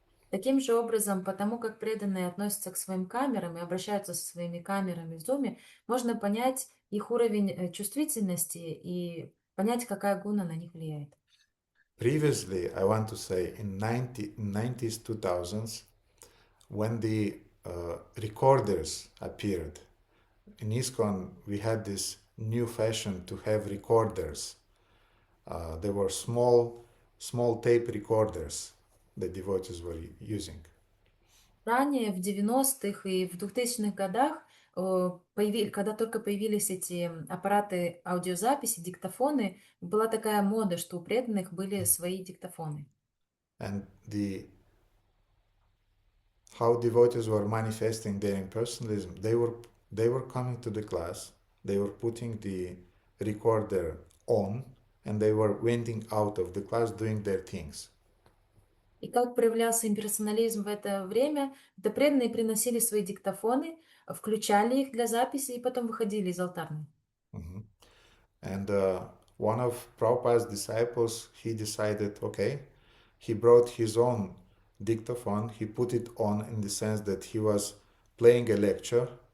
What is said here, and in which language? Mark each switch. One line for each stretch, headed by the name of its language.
Russian: Таким же образом, потому как преданные относятся к своим камерам и обращаются со своими камерами в Zoom, можно понять их уровень чувствительности и понять, какая гуна на них влияет.
English: Previously, I want to say, in 90s, 2000s, when the recorders appeared, in ISKCON we had this new fashion to have recorders. There were small tape recorders that devotees were using.
Russian: Ранее, в 90-х и в 2000-х годах, когда только появились эти аппараты аудиозаписи, диктофоны, была такая мода, что у преданных были свои диктофоны.
English: And how devotees were manifesting their impersonalism, they were coming to the class, they were putting the recorder on, and they were wending out of the class doing their things.
Russian: И как проявлялся имперсонализм в это время, это преданные приносили свои диктофоны, включали их для записи и потом выходили из алтарной. Mhm.
English: And one of Prabhupada's disciples, he decided, okay, he brought his own dictaphone, he put it on in the sense that he was playing a lecture.